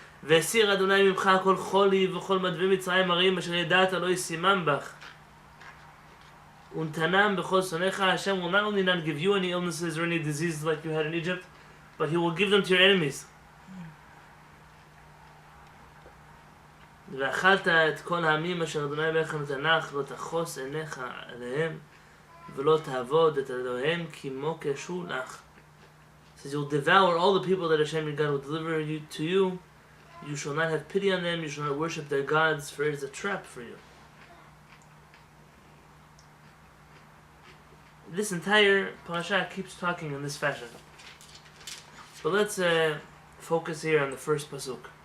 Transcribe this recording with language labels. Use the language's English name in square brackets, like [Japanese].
[Hebrew] והסיר אדוני ממך כל חולי וכל מדבי מצרים הרעים אשר ידעת לא ישימם בך. ונתנם בכל שונאיך. Hashem will not only not give you any illnesses or any diseases like you had in Egypt, but he will give them to your enemies. ואכלת את כל העמים אשר אדוני אלוהיך נתנך, לא תחוס עיניך עליהם, ולא תעבוד את אלוהיהם כי מוקשו לך. [English] Says you'll devour all the people that Hashem your God will deliver you to you. You shall not have pity on them, you shall not worship their gods, for it is a trap for you. This entire parasha keeps talking in this fashion. But let's focus here on the first pasuk.